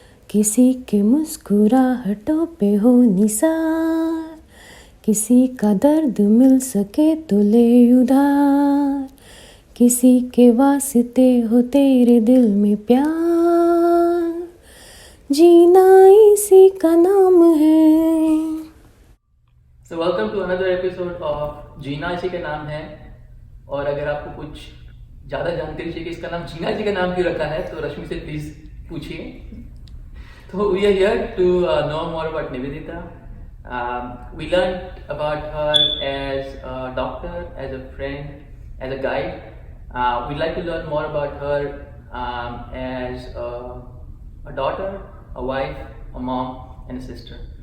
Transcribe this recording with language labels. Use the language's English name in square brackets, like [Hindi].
[Hindi] किसी के मुस्कुराहटों पे हो निसार, किसी का दर्द मिल सके तो ले उधार, किसी के वास्ते हो तेरे दिल में प्यार, जीना इसी का नाम है। [English] So welcome to another episode of जीना इसी का नाम है। [Hindi] और अगर आपको कुछ ज़्यादा जानकारी चाहिए कि इसका नाम जीना इसी का नाम क्यों रखा है तो रश्मि से प्लीज़ पूछिए। [English] So we are here to know more about Nivedita. We learned about her as a doctor, as a friend, as a guide. We'd like to learn more about her as a daughter, a wife, a mom, and a sister.